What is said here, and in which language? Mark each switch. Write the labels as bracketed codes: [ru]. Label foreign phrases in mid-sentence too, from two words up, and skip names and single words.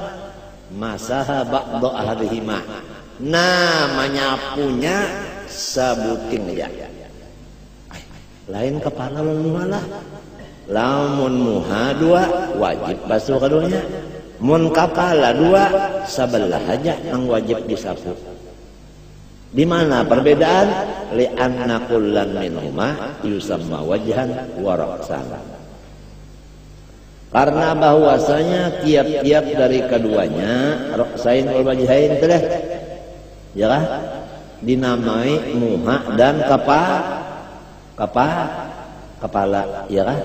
[ar] مسح بعض أحدهما, [bjn] nah menyapunya sabuting ya. Lain kepala malah. Lamun muha 2 wajib basuh kaduanya. Mun kepala 2 sabelah aja yang wajib disapu. Di mana perbedaan? [ar] لأن كلا منهما يسمى وجها ورأسا. [bjn] Karena bahwasanya tiap-tiap dari keduanya [ar] رأسين والوجهين [bjn] teh ya kan dinamai muha dan kepala ya kan.